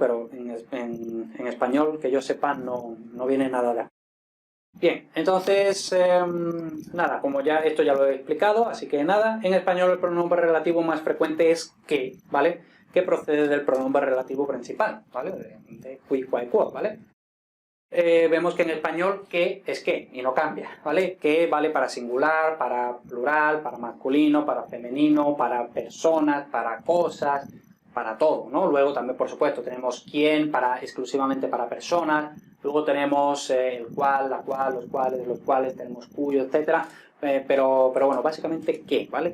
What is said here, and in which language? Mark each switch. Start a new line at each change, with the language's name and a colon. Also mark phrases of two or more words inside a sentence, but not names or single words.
Spanish: Pero en español, que yo sepa, no viene nada de aquí. Bien, entonces, nada, como ya esto ya lo he explicado, así que nada, en español el pronombre relativo más frecuente es que, ¿vale? Que procede del pronombre relativo principal, ¿vale?
Latin: De qui, quae, quod,
Spanish: ¿vale? Vemos que en español que es que y no cambia, ¿vale? Que vale para singular, para plural, para masculino, para femenino, para personas, para cosas, para todo, ¿no? Luego también, por supuesto, tenemos quién exclusivamente para personas, luego tenemos el cual, la cual, los cuales, tenemos cuyo, etcétera, pero bueno, básicamente que, ¿vale?